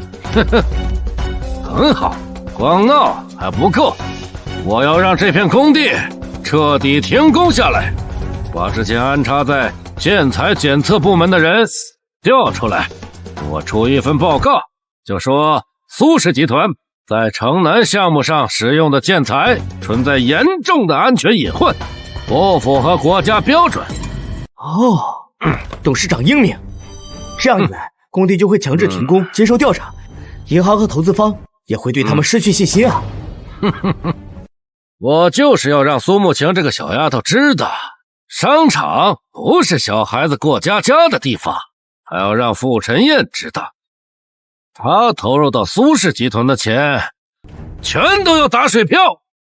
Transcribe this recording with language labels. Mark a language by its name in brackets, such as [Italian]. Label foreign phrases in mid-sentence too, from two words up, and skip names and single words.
[Chinese] 很好，光闹还不够，我要让这片工地彻底停工下来，把之前安插在建材检测部门的人调出来，我出一份报告，就说苏氏集团在城南项目上使用的建材存在严重的安全隐患，不符合国家標準。董事長英明，這樣一來，工地就會強制停工，接受調查，銀行和投資方也會對他們失去信心啊。我就是要讓蘇慕晴這個小丫頭知道，商場不是小孩子過家家的地方，還要讓傅晨燕知道，他投入到蘇氏集團的錢全都要打水漂。